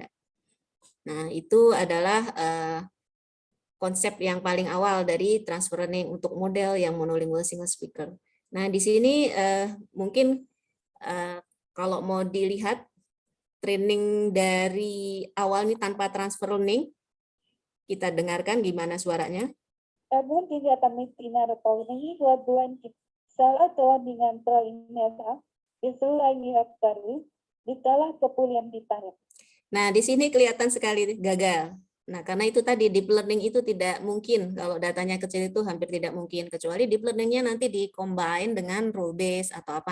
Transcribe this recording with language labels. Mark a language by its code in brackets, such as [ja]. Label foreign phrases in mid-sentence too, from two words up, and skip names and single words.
[id] Nah, itu adalah konsep yang paling awal dari [en] transfer learning [id] untuk model yang [en] monolingual single speaker. [id] Nah, di sini mungkin kalau mau dilihat training dari awal ini tanpa [en] transfer learning, [id] kita dengarkan gimana suaranya. Även till detta mitt-inärpågning var buen salah dengan telinga itulah niat baru ditalah kepulian ditarik. Nah, di sini kelihatan sekali gagal. Nah, karena itu tadi [en] deep learning [id] itu tidak mungkin, kalau datanya kecil itu hampir tidak mungkin, kecuali [en] deep learning- [id] nya nanti di-combine dengan [en] rule base [id] atau apa.